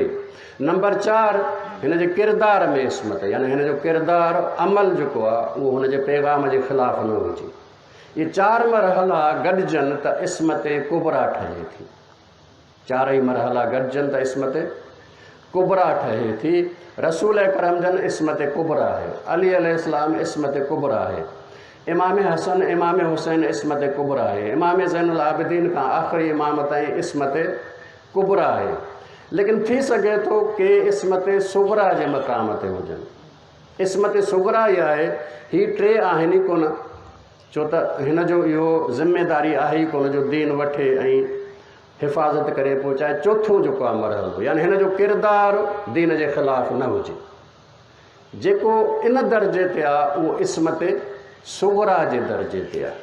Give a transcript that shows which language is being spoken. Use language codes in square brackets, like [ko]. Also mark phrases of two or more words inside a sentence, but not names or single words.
[sd] नंबर 4, हिन जे किरदार में इस्मत, यानी हिन जो किरदार अमल जेको आहे उहो हुन जे पैगाम जे ख़िलाफ़ु न हुजे। इहे 4 मरहला गॾिजनि त इस्मत कुबरा ठहे थी। 4 मरहला गॾिजनि त इस्मत कुबरा ठहे थी। रसूल अकरम जन इस्मत कुबरा है, अली अलैहिस्सलाम इस्मत कुबरा है, इमाम हसन इमाम हुसैन इस्मत कुबरा है, इमाम ज़ैनुल आबिदीन का आख़िरी इमाम ताईं इस्मत कुबरा है। लेकिन थी सके थो कि इस्मत सुगरा जे मक़ाम ते हुजनि। इस्मत सुगरा इहा आहे, ही 3 आहिनि ई कोन, छो त हिन जो इहो ज़िमेदारी आहे ई कोन जो दीन वठे ऐं हिफ़ाज़त करे पहुचाए। चौथों जेको आहे मरहलो, यानी हिन जो किरदार दीन जे ख़िलाफ़ु न हुजे, जेको इन दर्जे ते आहे उहो इस्मत सुगरा जे दर्जे ते आहे।